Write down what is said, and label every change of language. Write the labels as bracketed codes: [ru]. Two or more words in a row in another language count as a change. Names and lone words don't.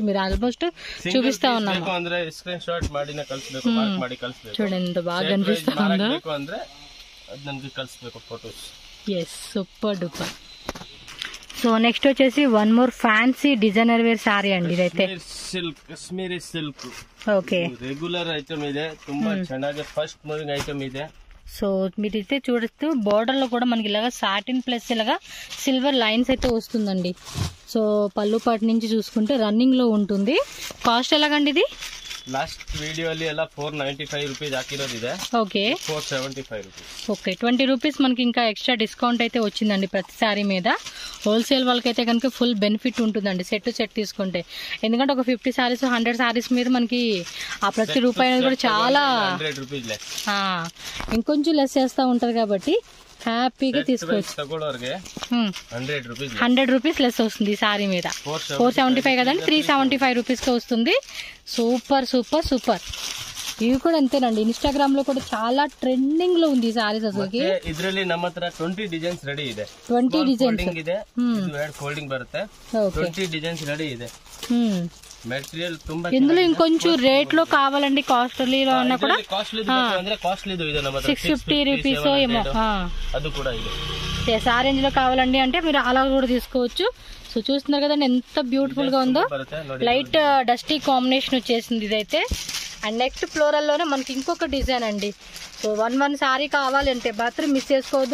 [te] మీరు ఆల్మోస్ట్ చూపిస్తా ఉన్నాము. చూడండి ఎంత బాగా కనిపిస్తా ఉందో. ఎస్, [en] super duper. [te] సో నెక్స్ట్ వచ్చేసి [en] one more fancy designer wear saree [te] అండి ఇదైతే [kn] ಸಿಲ್ಕ್ ಕಾಶ್ಮೀರಿ ಸಿಲ್ಕ್ [te] ఓకే [en] regular item [kn] ಇದೆ ತುಂಬಾ ಚೆನ್ನಾಗಿ [en] fast moving item [kn] ಇದೆ. [te] సో మీరైతే చూడొచ్చు బోర్డర్ లో కూడా మనకి ఇలాగా సాటిన్ ప్లస్ ఇలాగా [en] silver lines [te] అయితే వస్తుందండి. సో పళ్ళు పాటు నుంచి చూసుకుంటే రన్నింగ్ లో ఉంటుంది. కాస్ట్ ఎలాగండి ఇది? [en] last video [kn] ಅಲ್ಲಿ ಎಲ್ಲ 495 ರೂಪೀಸ್ ಹಾಕಿರೋದಿದೆ. [te] ఓకే [kn] 475 ರೂಪೀಸ್. [te] ఓకే 20 రూపీస్ మనకి ఇంకా [en] extra discount [te] అయితే వచ్చిందండి ప్రతి సారీ మీద. హోల్సేల్ వాళ్ళకైతే కనుక [en] full benefit [te] ఉంటుందండి సెట్ తీసుకుంటే. ఎందుకంటే ఒక 50 సారీస్ 100 సారీస్ మీద మనకి ఆ ప్రతి రూపాయి అనేది కూడా చాలా ఇంకొంచెం లెస్ చేస్తూ ఉంటారు కాబట్టి హ్యాపీగా తీసుకోవచ్చు. 100 రూపీస్ లెస్ వస్తుంది ఈ సారీ మీద. 475 కదండి, 375 రూపీస్ కి వస్తుంది. [en] super super super. [te] ఇవి కూడా అంతేనండి, ఇన్స్టాగ్రామ్ లో కూడా చాలా ట్రెండింగ్ లో ఉంది ఈ సారీస్. అసలు [kn] ಇದರಲ್ಲಿ ನಮ್ಮ ಹತ್ರ 20 ಡಿಸೈನ್ಸ್ ರೆಡಿ ಇದೆ. 20 ಡಿಸೈನ್ಸ್ ಇದೆ, ಫೋಲ್ಡಿಂಗ್ ಬರುತ್ತೆ. 20 ಡಿಸೈನ್ಸ್ ರೆಡಿ ಇದೆ. మెటీరియల్ ತುಂಬಾ [te] ఇందులో ఇంకొంచెం రేట్ లో కావాలండి, కాస్ట్లీలో అన్నా కూడా [kn] కాస్ట్లీది ಇದೆ ನಮ್ಮ ಹತ್ರ [te] 650 రూపీస్ ఏమో అది కూడా ಇದೆ. ఆ రేంజ్ లో కావాలండి అంటే మీరు అలా కూడా తీసుకోవచ్చు. సో చూస్తున్నారు కదండి ఎంత బ్యూటిఫుల్ గా ఉందో. [en] light dusty combination [te] వచ్చేసింది ఇదైతే. అండ్ నెక్స్ట్ ఫ్లోరల్ లోనే మనకి ఇంకొక డిజైన్ అండి. సో 1 సారీ కావాలంటే మాత్రం మిస్ చేసుకోవద్దు.